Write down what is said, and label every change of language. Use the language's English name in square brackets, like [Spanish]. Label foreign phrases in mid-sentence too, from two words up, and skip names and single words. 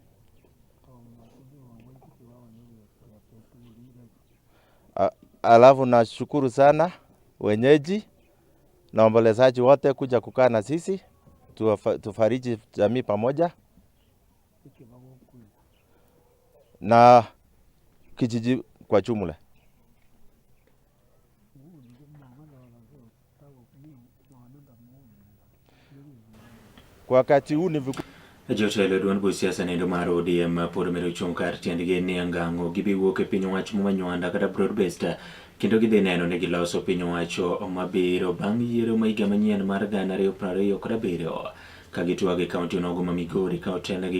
[Swahili] Alafu nashukuru sana wenyeji na waombolezaji wote kuja kukaa na sisi tufariji jamii pamoja na kijiji kwa jumla. Kwa wakati huu ni [Luo (Kenya and Tanzania)] jotelo duond bu siasa nendo mar ODM pod medo chung kar tiendgi ni angango gibiwuok e piny owacho manywanda kata broad-based kendo gidhi neno ni giloso piny owacho mabiro bang' yiero ma higa manyien mar 2027 ka gitwag e kaunti nogo ma Migori ka otelnegi